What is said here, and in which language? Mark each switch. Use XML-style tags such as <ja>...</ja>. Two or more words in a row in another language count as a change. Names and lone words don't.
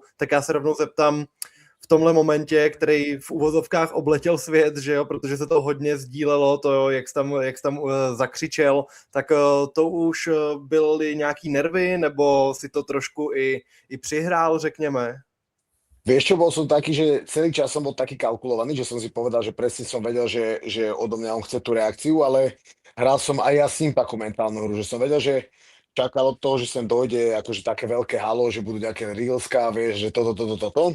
<cs>Tak já se rovnou zeptám, v tomhle momentě, který v uvozovkách obletěl svět, že jo, protože se to hodně sdílelo, to, jak jsi tam zakřičel, tak to už byly nějaký nervy, nebo si to trošku i přihrál, řekněme?</cs> <sk>Vieš čo, bol som taký, že celý čas som bol taký kalkulovaný, že som si povedal, že presne som vedel, že odo mňa on chce tú reakciu, ale hral som aj ja s ním takú mentálnu hru, že som vedel, že čakal od toho, že sem dojde akože také veľké halo, že budú nejaké reelská, vieš, že toto.</sk>